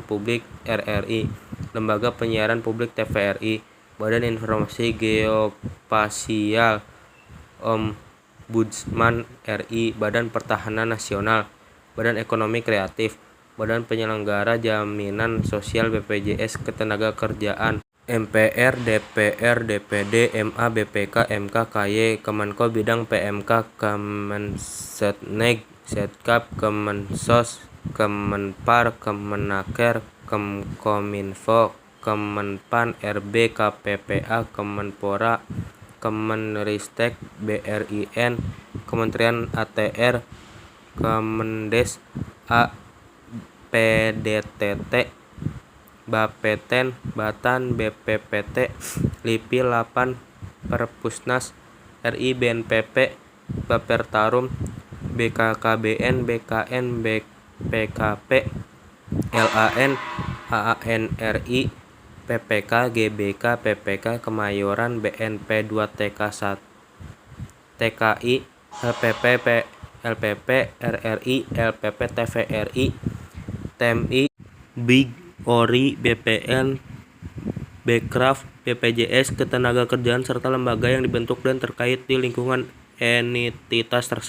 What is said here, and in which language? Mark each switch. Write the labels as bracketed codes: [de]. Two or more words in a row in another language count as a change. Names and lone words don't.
[id] Publik RRI, Lembaga Penyiaran Publik TVRI, Badan Informasi Geospasial, Ombudsman RI, Badan Pertahanan Nasional, Badan Ekonomi Kreatif, Badan Penyelenggara Jaminan Sosial BPJS Ketenagakerjaan, MPR, DPR, DPD, MA, BPK, MK, KY, Kemenko Bidang PMK, Kemensetneg, Setkap, Kemensos, Kemenpar, Kemenaker, Kemkominfo, Kemenpan, RB, KPPA, Kemenpora, Kemenristek, BRIN, Kementerian ATR, Kemendes, PDTT, Bapeten, Batan, BPPT, LIPI, Lapan, Perpusnas, RI, BNPP, Bapertarum, BKKBN, BKN, BPKP, LAN, AANRI, PPK, GBK, PPK Kemayoran, BNP 2 TK 1, TKI, LPP, LPP, RRI, LPP, TVRI, TMI, BIG, ORI, BPN, Bekraf, BPJS Ketenagakerjaan serta lembaga yang dibentuk dan terkait di lingkungan entitas tersebut.